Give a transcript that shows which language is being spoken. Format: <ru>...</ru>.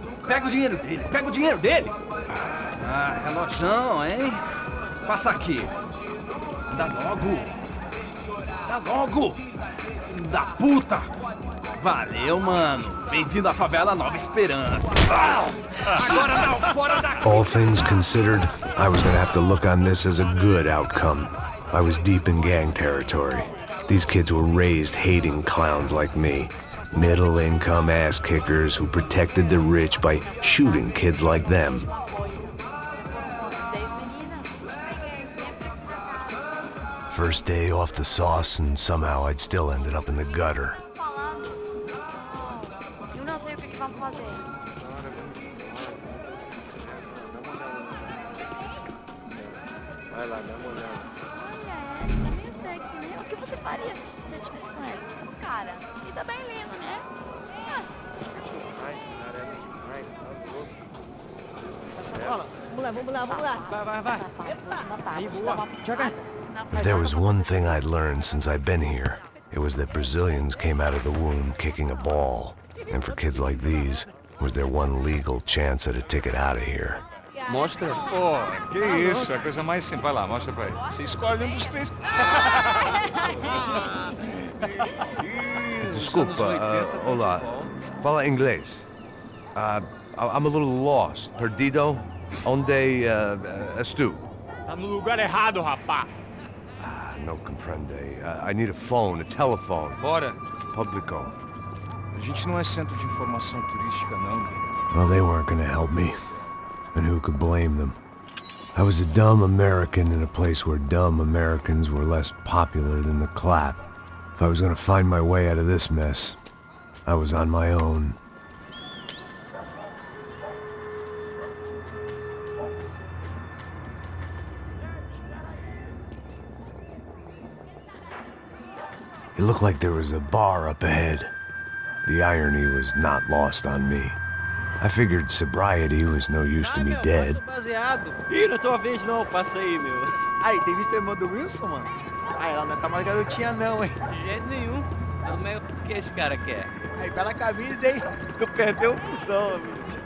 <pt>Pega o dinheiro dele, pega o dinheiro dele. Ah, relojão, hein? Passa aqui. Dá logo. Dá logo. Filho da puta. Valeu, mano. Bem-vindo à favela Nova Esperança. Agora não, fora daqui.</pt> <en>All things considered, I was gonna have to look on this as a good outcome. I was deep in gang territory. These kids were raised hating clowns like me. Middle-income ass-kickers who protected the rich by shooting kids like them. First day off the sauce, and somehow I'd still ended up in the gutter.</en> <pt>Eu não sei o que vamos fazer. Vai lá, dá uma olhada. Olha, ela é meio sexy, né? O que você faria se você estivesse com ela? Cara, e tá bem lindo, né? Demais, cara, é demais, tá louco. Deus do céu. Vamos lá. Vai. Aí, boa. Joga.</pt> <en>If there was one thing I'd learned since I'd been here, it was that Brazilians came out of the womb kicking a ball. And for kids like these, was their one legal chance at a ticket out of here.</en> <pt>Mostra. Pô, que isso, é a coisa mais simples. Vai lá, mostra pra ele. Você escolhe um dos três. Desculpa, olá. Fala inglês.</pt> <en>I'm a little lost.</en> <pt>Perdido? Onde estou? Tá no lugar errado, rapá.</pt> <es>No comprende.</es> <en>I need a phone, a telephone.</en> <pt>Bora.</pt> <es>Publico.</es> <pt>A gente não é centro de informação turística, não.</pt> <en>Well, they weren't gonna help me. And who could blame them? I was a dumb American in a place where dumb Americans were less popular than the clap. If I was gonna find my way out of this mess, I was on my own. It looked like there was a bar up ahead. The irony was not lost on me. I figured sobriety was no use to me dead.</en> <pt>Ih, não é tua vez não, passa aí, meu. Aí, tem visto a irmã do Wilson, mano? Ah, ela não tá mais garotinha não, hein? De jeito nenhum. Pelo menos o que esse cara quer? Aí, bela camisa, hein? Tu perdeu o cuzão, amigo.</pt>